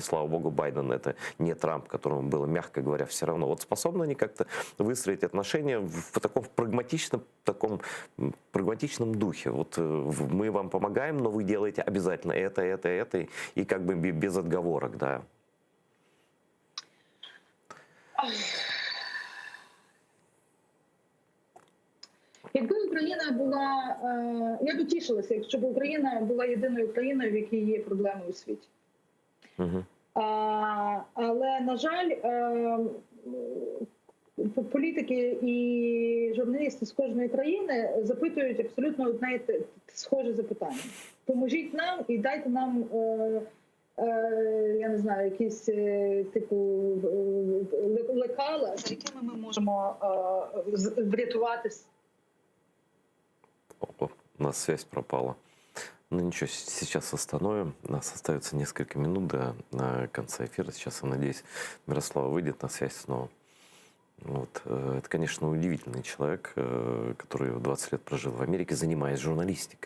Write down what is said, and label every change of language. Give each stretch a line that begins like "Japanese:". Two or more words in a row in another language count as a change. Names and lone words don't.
Russian: Слава богу, Байден это не Трамп, которому было, мягко говоря, все равно. Вот способны они как-то выстроить отношения в таком прагматичном духе. Вот мы вам помогаем, но вы делаете обязательно это, и как бы без отговорок, да.
Ukrainian: Якби Україна була, я б тішилася, якщо б Україна була єдиною країною, в якій є проблеми у світі. Але, на жаль, політики і журналісти з кожної країни запитують абсолютно одне і схоже запитання. Поможіть нам і дайте нам, я не знаю, якісь типу лекала, за якими ми можемо врятувати.
Russian: У нас связь пропала. Ну ничего, сейчас остановим. У нас остается несколько минут до конца эфира. Сейчас, я надеюсь, Мирослава выйдет на связь снова. Вот. Это, конечно, удивительный человек, который 20 лет прожил в Америке, занимаясь журналистикой.